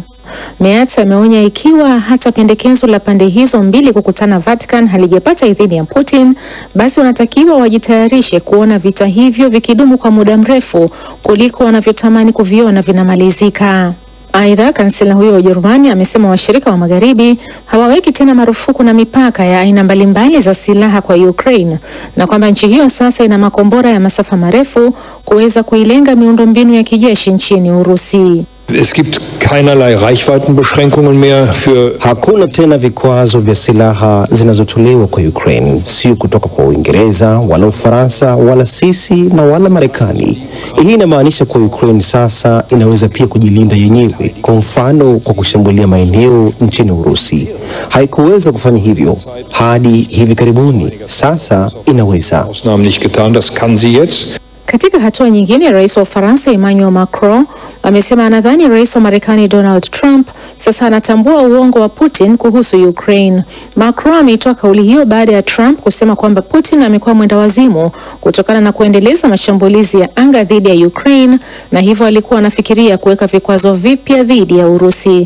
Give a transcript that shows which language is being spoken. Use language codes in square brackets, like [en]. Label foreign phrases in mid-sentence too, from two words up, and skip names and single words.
[sw] Merz ameonya ikiwa hata pendekezo la pande hizo mbili kukutana Vatican halijapata idhini ya Putin, basi wanatakiwa wajitayarishe kuona vita hivyo vikidumu kwa muda mrefu kuliko wanavyotamani kuviona vinamalizika. Aidha, kansela huyo wa Ujerumani amesema washirika wa magharibi hawaweki tena marufuku na mipaka ya aina mbalimbali za silaha kwa Ukraine na kwamba nchi hiyo sasa ina makombora ya masafa marefu kuweza kuilenga miundombinu ya kijeshi nchini Urusi. [de] Es gibt keinerlei Reichweitenbeschränkungen mehr für [sw] Hakuna tena vikwazo vya silaha zinazotolewa kwa Ukraine, sio kutoka kwa Uingereza wala Ufaransa wala sisi na wala Marekani. Hii inamaanisha kwa Ukraine sasa inaweza pia kujilinda yenyewe, kwa mfano kwa kushambulia maeneo nchini Urusi. Haikuweza kufanya hivyo hadi hivi karibuni, sasa inaweza. [de] Ausnahmen nicht getan, das kann sie jetzt. [sw] Katika hatua nyingine, rais wa Ufaransa Emmanuel Macron amesema anadhani rais wa Marekani Donald Trump sasa anatambua uongo wa Putin kuhusu Ukraine. Macron ameitoa kauli hiyo baada ya Trump kusema kwamba Putin amekuwa mwenda wazimu kutokana na kuendeleza mashambulizi ya anga dhidi ya Ukraine, na hivyo alikuwa anafikiria kuweka vikwazo vipya dhidi ya Urusi.